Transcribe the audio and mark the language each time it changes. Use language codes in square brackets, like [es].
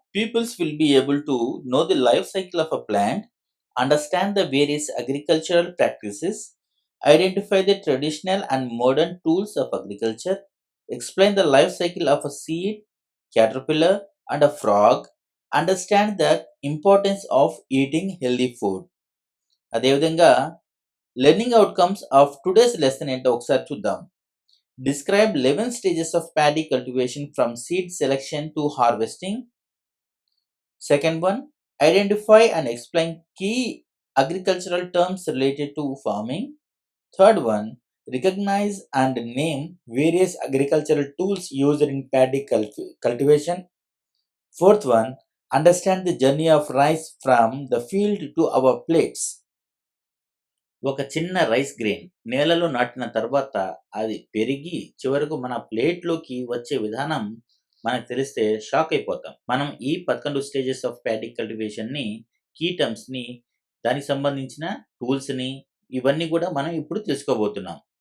[en] Peoples will be able to know the life cycle of a plant, understand the various agricultural practices, identify the traditional and modern tools of agriculture, explain the life cycle of a seed, caterpillar and a frog, understand the importance of eating healthy food. [te] అదేవిధంగా [en] learning outcomes of today's lesson [te] ఏంటో ఒకసారి చూద్దాం. [en] Describe 11 stages of paddy cultivation from seed selection to harvesting. Second one, identify and explain key agricultural terms related to farming. Third one, recognize and name various agricultural tools used in paddy cultivation. Fourth one, understand the journey of rice from the field to our plates. [te] ఒక చిన్న rice grain నేలలో నాటిన తర్వాత అది పెరిగి చివరకు మన ప్లేట్‌లోకి వచ్చే విధానం మనకు తెలిస్తే షాక్ అయిపోతాం. మనం ఈ 11 స్టేజెస్ ఆఫ్ ప్యాడీ కల్టివేషన్‌ని, కీ టర్మ్స్‌ని, దానికి సంబంధించిన టూల్స్‌ని ఇవన్నీ కూడా మనం ఇప్పుడు తెలుసుకోబోతున్నాం.